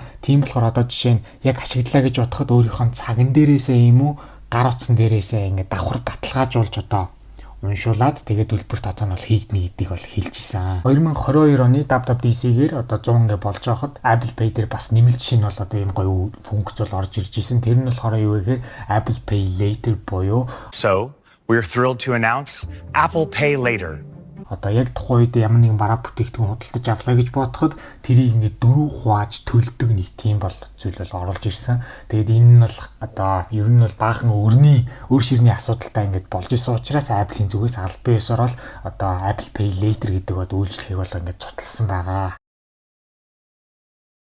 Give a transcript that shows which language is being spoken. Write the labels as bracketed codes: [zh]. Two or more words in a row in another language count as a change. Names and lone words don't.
[mn] Тийм болохоор одоо жишээ нь яг ашиглалаа гэж бодоход өөрийнхөө цаган дээрээсээ юм уу гар утсан дээрээсээ ингээд давхар баталгаажуулж одоо уншуулад тэгээд төлбөр тооцоо нь бол хийгднэ гэдгийг бол хэлж исэн. 2022 оны WWDC-гээр одоо 100 ингээд болж байхад Apple Pay дээр бас нэмэлт шин бол одоо ийм гоё функц бол орж ирж исэн. Тэр нь болохоор юу вэ гэхээр Apple Pay Later буюу [en] So, we're thrilled to announce Apple Pay Later. [mn] Одоо яг тухайн үед ямар нэгэн бараа бүтээгдэхүүн худалдаж авлаа гэж бодоход тэрийг ингээд дөрөв хувааж төлдөг нэг тийм бол зүйл бол оруулж ирсэн. Тэгээд энэ нь бол одоо ер нь бол баахан өөр ширний асуудалтай ингээд болж исэн учраас Apple-ийн зүгээс албан ёсоор бол одоо Apple Pay Later гэдэг үйлчлэгийг бол ингээд цуцлсан байгаа.